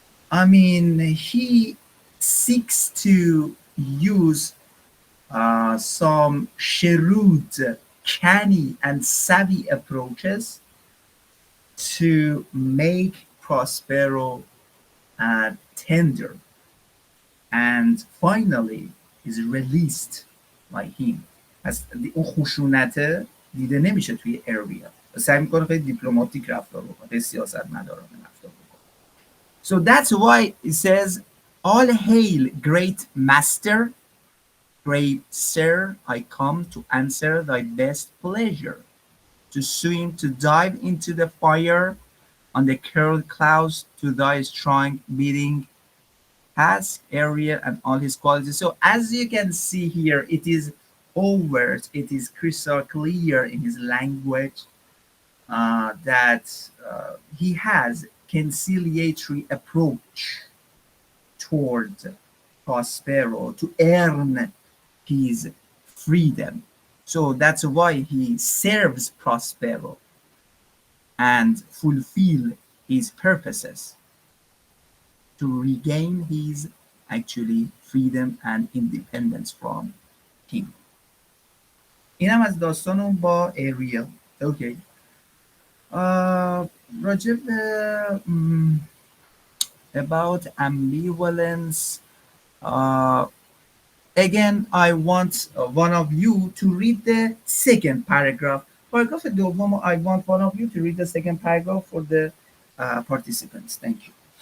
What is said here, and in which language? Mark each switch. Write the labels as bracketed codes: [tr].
[en] I mean, he seeks to use some shrewd, canny, and savvy approaches to make Prospero tender, and finally is released by him. [fa] از اون خشونت دیده نمیشه توی اریا. سعی میکنه خیلی دیپلماتیک رفتار بکنه، خیلی سیاستمدارانه رفتار بکنه. [en] So that's why it says, all hail great master, great sir, I come to answer thy best pleasure, to swim, to dive into the fire, on the curled clouds, to thy strong beating task, area, and all his qualities. So as you can see here, it is overt, it is crystal clear in his language that he has conciliatory approach toward Prospero to earn his freedom. So that's why he serves Prospero and fulfill his purposes to regain his actually freedom and independence from him. [fa] اینم از داستانم با ایریل. [en] Okay. [fa] راجب [en] about ambivalence, again I want one of you to read the second paragraph. Paragraph [fa] دوم, [en] I want one of you to read the second paragraph for the participants. Thank you.